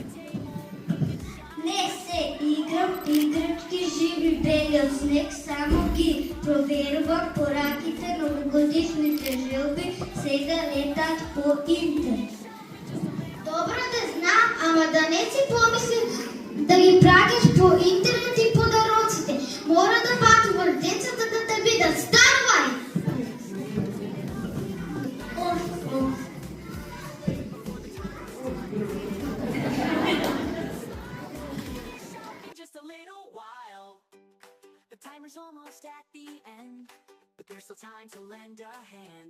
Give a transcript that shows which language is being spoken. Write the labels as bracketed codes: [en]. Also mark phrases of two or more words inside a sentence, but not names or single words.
[mk] Не се играм играчки живи бели од снег, само ги проверувам пораките, новогодишните желби сега летаат по интернет. Добро да знам, ама да не си помислиш да ги праќаш по интернет и подароците. Мора да патуваш децата да те видат. Станувај! [en] Just a little while. The timer's almost at the end, but there's still time to lend a hand.